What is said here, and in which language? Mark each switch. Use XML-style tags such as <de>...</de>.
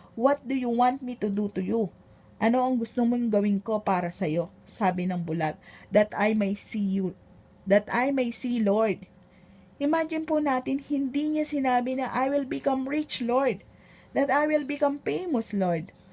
<en>What do you want me to do to you?</en> <tl>Ano ang gusto mong gawin ko para sa'yo? Sabi ng bulag,</tl> <en>that I may see you, that I may see, Lord.</en> <tl>Imagine po natin, hindi niya sinabi na</tl> <en>I will become rich, Lord. That I will become famous, Lord.</en>